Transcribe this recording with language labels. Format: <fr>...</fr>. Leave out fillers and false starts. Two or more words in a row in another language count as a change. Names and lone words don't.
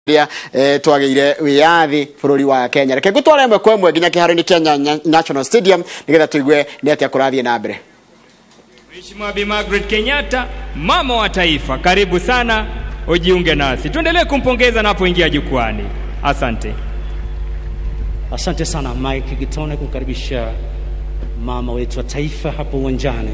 <ki>twageire wiyathi bururi wa Kenya reke gutwara imwe kwa imwe nginya kiharo-ini Kenya National Stadium nigetha tuigue ni atia kurathie na mbere.</ki> <sw>Mheshimiwa Bi Margaret Kenyatta, mama wa taifa, karibu sana ujiunge nasi. Tuendelee kumpongeza anapoingia jukwani. Asante. Asante sana Mike Gitone kumkaribisha mama wetu wa taifa hapo uwanjani.</sw>